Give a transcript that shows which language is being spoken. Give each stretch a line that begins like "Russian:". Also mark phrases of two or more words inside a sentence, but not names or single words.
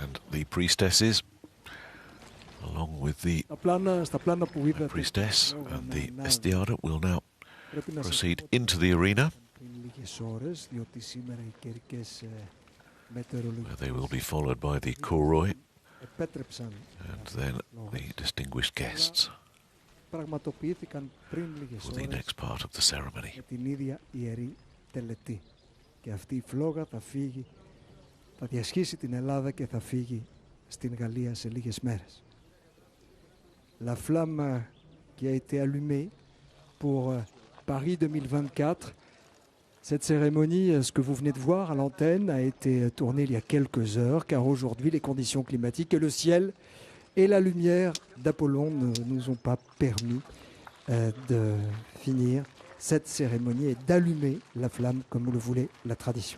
English: the priestesses, along with the priestess and the estiada, will now proceed into the arena, where they will be followed by the kouroi and then the distinguished guests for the next part of the ceremony.
Greek: Την ίδια ιερή τελετή. Και αυτή η φλόγα θα φύγει, θα διασχίσει την Ελλάδα και θα φύγει στην Γαλλία σε λίγες μέρες.
French: La flamme qui a été allumée pour Paris 2024, cette cérémonie, ce que vous venez de voir à l'antenne, a été tournée il y a quelques heures, car aujourd'hui les conditions climatiques et le ciel et la lumière d'Apollon ne nous ont pas permis de finir cette cérémonie et d'allumer la flamme comme le voulait la tradition.